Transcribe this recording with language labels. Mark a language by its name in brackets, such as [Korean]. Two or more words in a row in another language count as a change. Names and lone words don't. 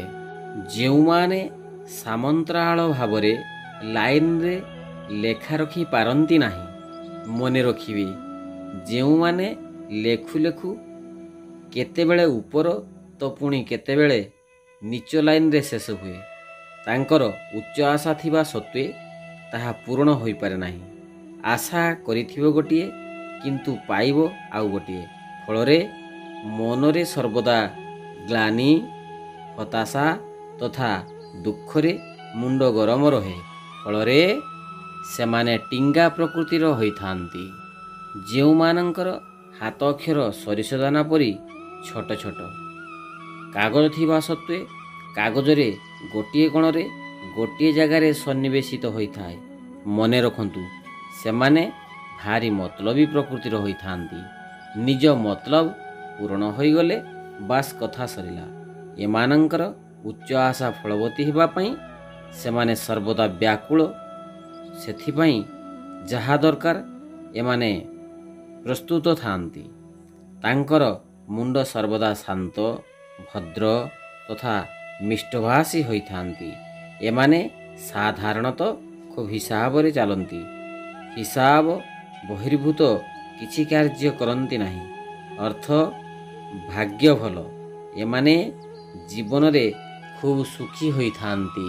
[Odia] ଯେଉଁମାନେ ସମାନ୍ତରାଳ ଭାବରେ ଲାଇନ ରେ ଲେଖା ରଖି ପାରନ୍ତି ନାହିଁ, ମନେ ରଖିବେ, ଯେଉଁମାନେ ଲେଖୁ ଲେଖୁ କେତେବେଳେ ଉପର ତ ପୁଣି କେତେବେଳେ ନୀଚ ଲାଇନ ରେ ଶେଷ ହୁଏ, ତାଙ୍କର ଉଚ୍ଚ ଆଶା ଥିବା ସତ୍ତ୍ୱେ ତାହା ପୂର୍ଣ୍ଣ ହୋଇ ପାରେ ନାହିଁ। ଆଶା କରିଥିବ ଗୋଟିଏ କିନ୍ତୁ ପାଇବ ଆଉ ଗୋଟିଏ, ଫଳରେ ମନରେ ସର୍ବଦା ଗ୍ଲାନି ହତାଶା ତଥା ଦୁଃଖରେ ମୁଣ୍ଡ ଗରମ ରହେ। ଫଳରେ ସେମାନେ ଟିଙ୍ଗା ପ୍ରକୃତିର ହୋଇ ଥାନ୍ତି। ଯେଉଁମାନଙ୍କର ହାତ ଅକ୍ଷର ସରିସଦାନା ପରି ଛୋଟ ଛୋଟ କାଗଜ ଥିବା ସତ୍ତ୍ୱେ କାଗଜରେ ଗୋଟିଏ କୋଣରେ ଗୋଟିଏ ଜାଗାରେ ସନ୍ନିବେଶିତ ହୋଇ ଥାଏ। ମନେ ରଖନ୍ତୁ, ସେମାନେ ଭାରି ମତଲବୀ ପ୍ରକୃତିର ହୋଇ ଥାନ୍ତି। ନିଜ ମତଲବ ପୂର୍ଣ୍ଣ ହୋଇ ଗଲେ ବାସ କଥା ସରିଲା। ଏମାନଙ୍କର ଉଚ୍ଚ ଆଶା ଫଳବତୀ ହେବା ପାଇଁ ସେମାନେ ସର୍ବଦା ବ୍ୟାକୁଳ, ସେଥିପାଇଁ ଯାହା ଦରକାର ଏମାନେ ପ୍ରସ୍ତୁତ ଥାନ୍ତି। ତାଙ୍କର ମୁଣ୍ଡ ସର୍ବଦା ଶାନ୍ତ ଭଦ୍ର ତଥା ମିଷ୍ଟଭାଷୀ ହୋଇ ଥାନ୍ତି। ଏମାନେ ସାଧାରଣତଃ ଖୁବ ହିସାବ ରେ ଚଳନ୍ତି। ହିସାବ ବହିର୍ଭୂତ କିଛି କାର୍ଯ୍ୟ କରନ୍ତି ନାହିଁ। ଅର୍ଥ ଭାଗ୍ୟ ଭଲ। ଏମାନେ ଜୀବନ ରେ ଖୁବ ସୁଖୀ ହୋଇ ଥାନ୍ତି।